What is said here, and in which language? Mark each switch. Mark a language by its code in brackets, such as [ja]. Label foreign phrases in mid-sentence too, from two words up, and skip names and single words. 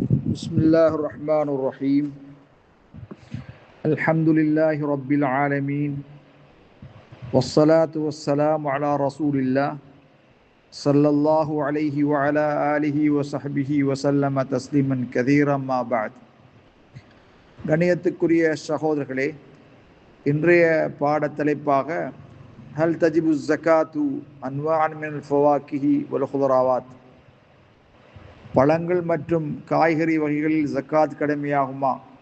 [ar] بسم الله الرحمن الرحيم الحمد لله رب العالمين والصلاة والسلام على رسول الله صلى الله عليه وعلى آله وصحبه وسلم تسليما كثيرا ما بعد. [ta] கண்ணியத்துக்குரிய சகோதரர்களே, இன்றைய பாடத்தலைப்பாக [ar] هل تجب الزكاة أنواع من الفواكه والخضراوات, [ta] பழங்கள் மற்றும் காய்கறி வகைகளில் ஜக்காத் கடமையாகுமா?